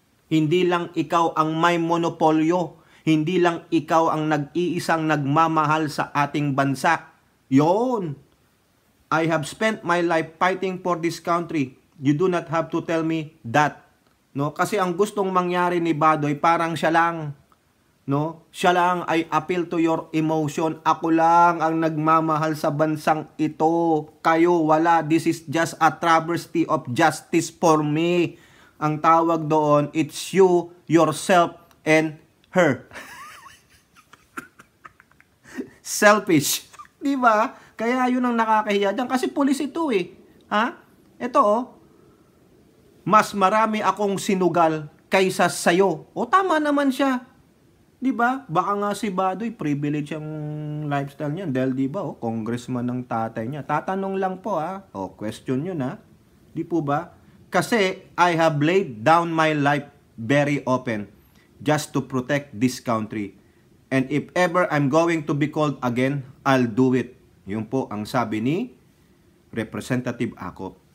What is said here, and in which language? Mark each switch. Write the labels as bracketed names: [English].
[Filipino] Hindi lang ikaw ang may monopolyo. Hindi lang ikaw ang nag-iisang nagmamahal sa ating bansa. Yon. [English] I have spent my life fighting for this country. You do not have to tell me that. No? [Filipino] Kasi ang gustong mangyari ni Badoy, parang siya lang. [English] No? [Filipino] Siya lang ay [English] appeal to your emotion. [Filipino] Ako lang ang nagmamahal sa bansang ito. Kayo wala. [English] This is just a travesty of justice for me. [Filipino] Ang tawag doon, [English] it's you, yourself, and her. [Filipino] Selfish. Di ba? Kaya yun ang nakakahiya dyan. Kasi pulis ito eh. Ha? Ito oh. Mas marami akong sinugal kaysa sayo. O tama naman siya. Di ba? Baka nga si Badoy, privilege ang lifestyle niya. Dahil di ba, congressman ng tatay niya. Tatanong lang po ha. Question yun ha. Di po ba? [English] Kasi I have laid down my life very open just to protect this country. And if ever I'm going to be called again, I'll do it. [Filipino] Yun po ang sabi ni Representative Acop.